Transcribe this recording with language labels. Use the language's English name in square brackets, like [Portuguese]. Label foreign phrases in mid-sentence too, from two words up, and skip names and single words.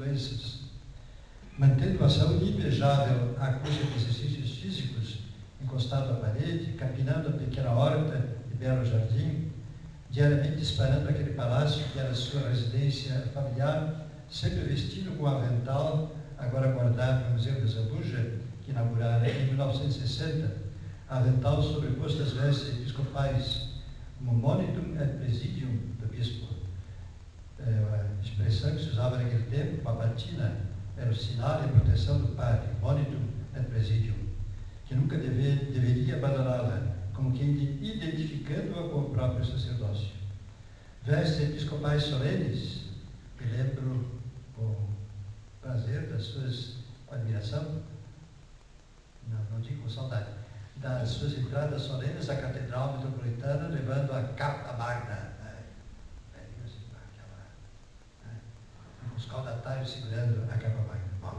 [Portuguese] doenças, mantendo a saúde invejável à custa de exercícios físicos, encostado à parede, capinando a pequena horta e belo jardim, diariamente disparando aquele palácio que era sua residência familiar, sempre vestido com avental, agora guardado no Museu de Zambuja, que inaugurara em 1960, avental sobreposto às vestes episcopais, como [Latin] monitum et presidium [Portuguese] do bispo. A expressão que se usava naquele tempo, uma batina, era o sinal e proteção do padre, [Latin] monitum et presidium, [Portuguese] que nunca deveria abandoná-la, como quem identificando-a com o próprio sacerdócio. Vestes episcopais solenes, me lembro com prazer das suas, com admiração, não digo com saudade, das suas entradas solenes à Catedral Metropolitana, levando a capa magna, os caudatários segurando a capa magna.